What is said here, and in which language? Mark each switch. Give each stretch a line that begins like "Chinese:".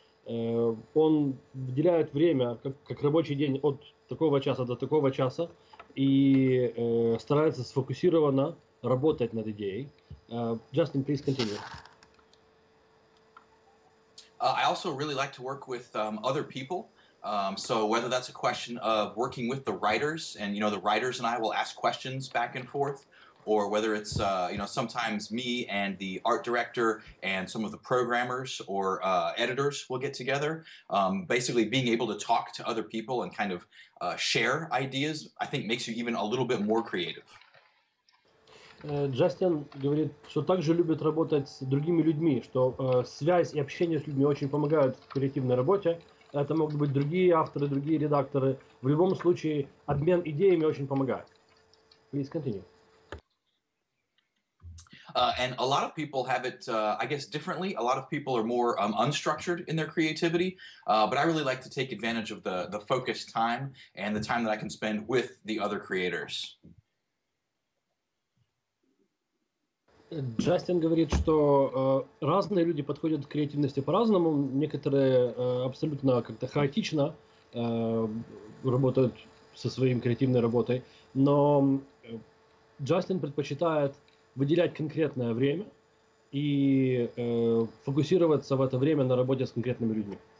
Russian: Он выделяет время, как рабочий день, от такого часа до такого часа, и старается сфокусированно работать над идеей.
English: Justin, please continue. I also really like to work with other people. So whether that's a question of working with the writers, and the writers and I will ask questions back and forth, or whether it's sometimes me and the art director and some of the programmers or editors will get together. Basically being able to talk to other people and kind of share ideas, I think makes you even a little bit more creative.
Russian: Джастин говорит, что также любит работать с другими людьми, что связь и общение с людьми очень помогают в креативной работе. Это могут быть другие авторы, другие редакторы. В любом случае, обмен идеями очень помогает.
English: Please continue. And a lot of people have it, I guess, differently. A lot of people are more unstructured in their creativity, but I really like to take advantage of the focused time and the time that I can spend with the other creators.
Russian: Джастин говорит, что разные люди подходят к креативности по-разному. Некоторые абсолютно как-то хаотично работают со своей креативной работой, но Джастин предпочитает выделять конкретное время и фокусироваться в это время на работе с конкретными людьми.